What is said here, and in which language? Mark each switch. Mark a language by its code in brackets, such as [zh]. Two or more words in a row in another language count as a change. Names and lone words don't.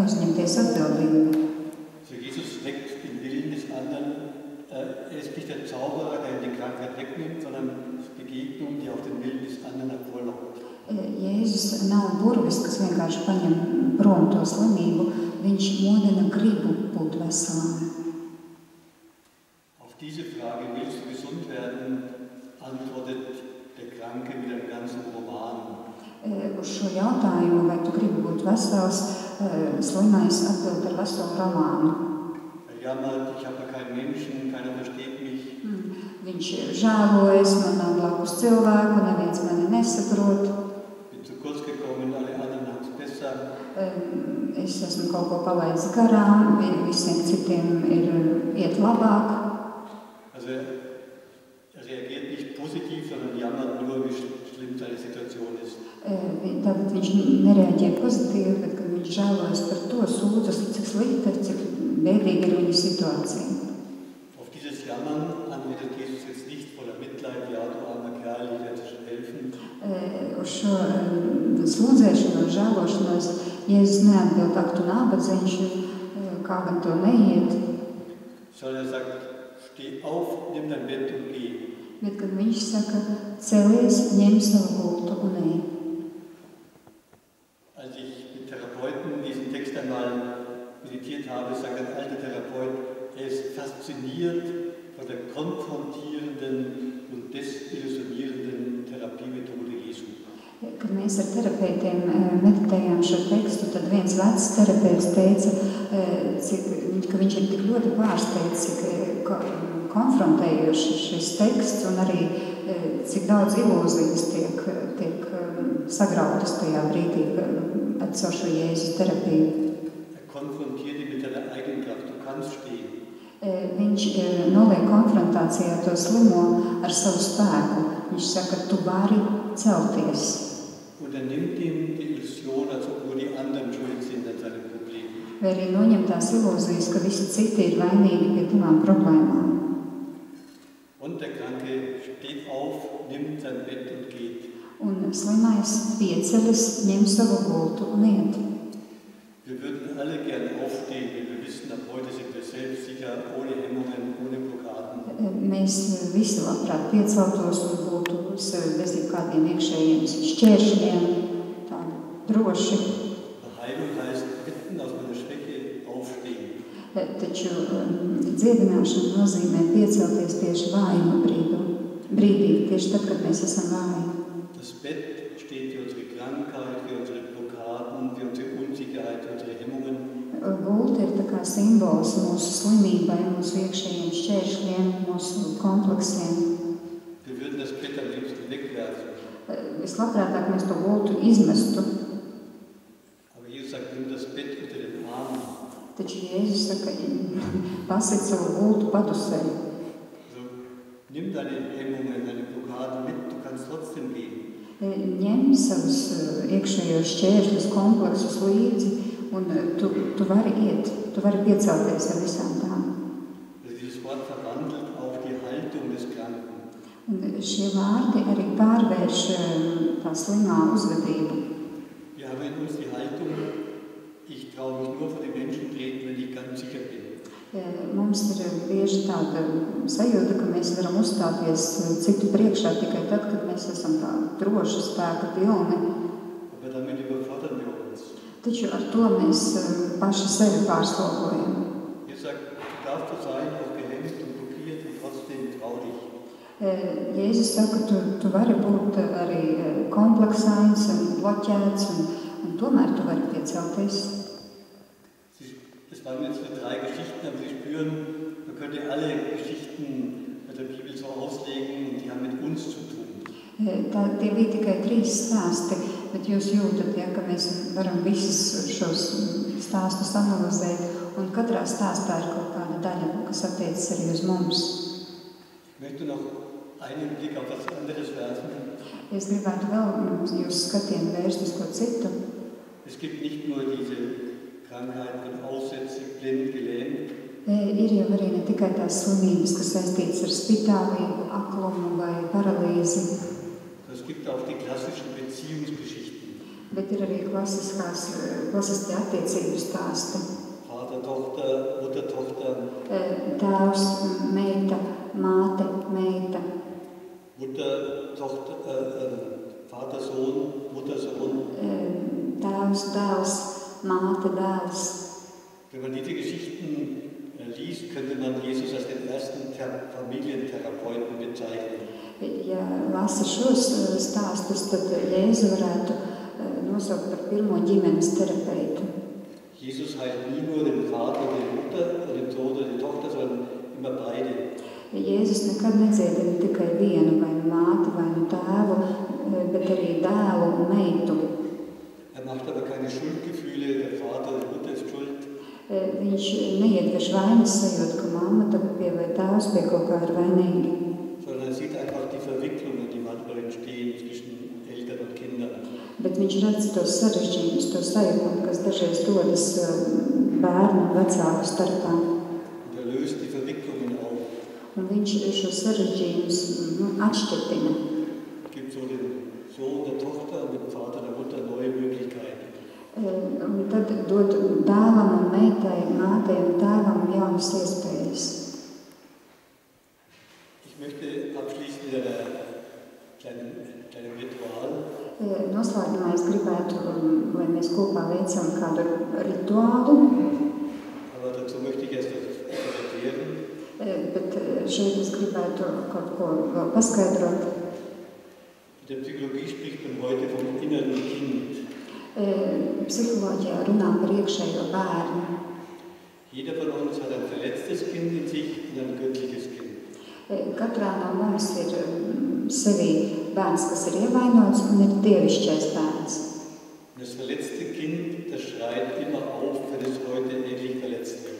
[lv] uzņemties atbildību. [de] So Jesus weckt den Willen des anderen. Er ist nicht der Zauberer, der die Krankheit wegnimmt, sondern Begegnung, die auf den Willen des anderen hervorlockt. [lv] Jēzus nav burvis, kas vienkārši paņem prom to slimību, viņš modina gribu būt veselam. [de] Auf diese Frage, willst du gesund werden, antwortet der Kranke mit einem ganzen Roman. [lv] Uz šo jautājumu, vai tu gribi būt vesels, slimais atbild ar veselu romānu. [de] Er jammert, ich habe keinen Menschen, keiner versteht mich. [lv] Viņš žēlojas, man nav blakus cilvēku, neviens mani nesaprot. [de] Bin zu kurz gekommen, alle anderen haben es besser. [lv] Es esmu kaut ko palaidis garām, visiem citiem iet labāk. [de] Also er reagiert nicht positiv, sondern jammert nur, wie schlimm seine Situation ist. [lv] Tātad viņš nereaģē pozitīvi, bet kad viņš žēlojas par to, sūdzas, cik slikta, cik bēdīga ir viņa situācija. [de] Auf dieses Jammern antwortet Jesus jetzt nicht voller Mitleid, ja, du armer Kerl, ich werde dir schon helfen. [lv] Uz šo sūdzēšanu un žēlošanos Jēzus neatbild, ak, tu nabadzeņš, kā gan to neiet. [de] Sondern er sagt, steh auf, nimm dein Bett und geh. [lv] Bet kad viņš saka, celies, ņem savu gultu un ej. [de] Als ich mit Therapeuten diesen Text einmal meditiert habe, sagt ein alter Therapeut, er ist fasziniert von der konfrontierenden und desillusionierenden Therapiemethode Jesu. [lv] Kad mēs ar terapeitiem meditējām šo tekstu, tad viens vecs terapeits teica, ka viņš ir tik ļoti pārsteigts, cik konfrontējoši šis teksts un arī cik daudz ilūzijas tiek sagrautas tajā brīdī caur šo Jēzus terapiju. [de] Konfrontiert ihn mit deiner Eigenkraft, du kannst stehen. [lv] Viņš noliek konfrontācijā to slimo ar savu spēku. Viņš saka, tu vari celties. [de] Und er nimmt ihm die Illusion, als ob nur die anderen schuld sind an seinen Problemen. [lv] Vai arī noņem tās ilūzijas, ka visi citi ir vainīgi pie tavām problēmām. [de] Und der Kranke steht auf, nimmt sein Bett und geht. [lv] Un slimais pieceļas, ņem savu gultu un iet. [de] Wir würden alle gerne aufstehen, wenn wir wissen, ab heute sind wir selbstsicher, ohne Hemmungen, ohne Blockaden. [lv] Mēs visi labprāt pieceltos un būtu bez jebkādiem iekšējiem šķēršļiem, tādi droši. [de] Heilung heißt, mitten aus meiner Schwäche aufstehen. [lv] Taču dziedināšana nozīmē piecelties tieši vājuma brīdī, tieši tad, kad mēs esam vāji. [de] Das Bett steht für unsere Krankheit, für unsere Blockaden, für unsere Unsicherheit, für unsere Hemmungen. [lv] Gulta ir tā kā simbols mūsu slimībai, mūsu iekšējiem šķēršļiem, mūsu kompleksiem. [de] Wir würden das Bett am liebsten wegwerfen. [lv] Vislabprātāk mēs to gultu izmestu. [de] Aber Jesus sagt, nimm das Bett unter den Arm. [lv] Taču Jēzus saka, pasit savu gultu padusē. [de] Also, nimm deine Hemmungen, deine Blockaden mit, du kannst trotzdem gehen. [lv] Ņem savus iekšējos šķēršļus, kompleksus līdzi, un tu vari iet, tu vari piecelties ar visām tām. [de] Also dieses Wort verwandelt auch die Haltung des Kranken. [lv] Un šie vārdi arī pārvērš tā slimā uzvedību. [de] Wir haben in uns die Haltung, ich traue mich nur vor die Menschen treten, wenn ich ganz sicher bin. [lv] Mums ir bieži tāda sajūta, ka mēs varam uzstāties citu priekšā tikai tad, kad mēs esam tā droši, spēka pilni. [de] Aber damit überfordern wir uns. [lv] Taču ar to mēs paši sevi pārslogojam. [de] Jesus sagt, du darfst so sein, auch gehemmt und blockiert und trotzdem trau dich. [lv] Jēzus saka, tu vari būt arī kompleksains un bloķēts, un tomēr tu vari piecelties. [de] Das waren jetzt nur 3 Geschichten, aber Sie spüren, man könnte alle Geschichten der Bibel so auslegen und die haben mit uns zu tun. [lv] Tie bija tikai 3 stāsti, bet jūs jūtat, ka mēs varam visus šos stāstus analizēt, un katrā stāstā ir kaut kāda daļa, kas attiecas arī uz mums. [de] Ich möchte noch einen Blick auf was anderes werfen. [lv] Es gribētu vēl jūs skatienu vērst uz ko citu. [de] Es gibt nicht nur diese Krankheiten, Aussätze, blind, gelähmt. [lv] Ir jau arī ne tikai tās slimības, kas saistītas ar spitālību, aklumu vai paralīzi. [de] Es gibt auch die klassischen Beziehungsgeschichten. [lv] Bet ir arī klasiskie attiecību stāsti. [de] Vater, Tochter, Mutter, Tochter. [lv] Tēvs, meita, māte, meita. [de] Mutter, Tochter, Vater, Sohn, Mutter, Sohn. [lv] Tēvs, dēls, māte, dēls. [de] Wenn man diese Geschichten liest, könnte man Jesus als den ersten Familientherapeuten bezeichnen. [lv] Ja lasa šos stāstus, tad Jēzu varētu nosaukt par pirmo ģimenes terapeitu. [de] Jesus heilt nie nur den Vater, die Mutter, den Sohn oder die Tochter, sondern immer beide. [lv] Jēzus nekad nedziedina tikai vienu, vai nu māti, vai nu tēvu, bet arī dēlu un meitu. [de] Macht aber keine Schuldgefühle, der Vater oder die Mutter ist schuld. [lv] Viņš neiedvež vainas sajūtu, ka mamma vai tēvs pie kaut kā ir vainīgi. [de] Sondern sieht einfach die Verwicklungen, die manchmal entstehen zwischen Eltern und Kindern. [lv] Bet viņš redz tos sarežģījumus, to sajūtu, kas dažreiz dodas bērnu un vecāku starpā. [de] Und löst die Verwicklungen auf. [lv] Un viņš šos sarežģījumus atšķirtina. [de] Gibt so den Sohn der Tochter und dem Vater der Mutter neue Möglichkeiten. [lv] Un tad dod dēlam un meitai, mātei un tēvam jaunas iespējas. [de] Ich möchte abschließen mit einem kleinen Ritual. [lv] Noslēgumā es gribētu, lai mēs kopā veicam kādu rituālu. [de] Aber dazu möchte ich erst erklären. [lv] Bet šeit es gribētu kaut ko vēl paskaidrot. [de] In der Psychologie spricht man heute vom inneren Kind. [lv] Psiholoģijā runā par iekšējo bērnu. [de] Jeder von uns hat ein verletztes Kind in sich und ein göttliches Kind. [lv] Katrā no mums ir sevī bērns, kas ir ievainots, un ir dievišķais bērns. [de] Das verletzte Kind, das schreit immer auf, wenn es heute endlich verletzt wird.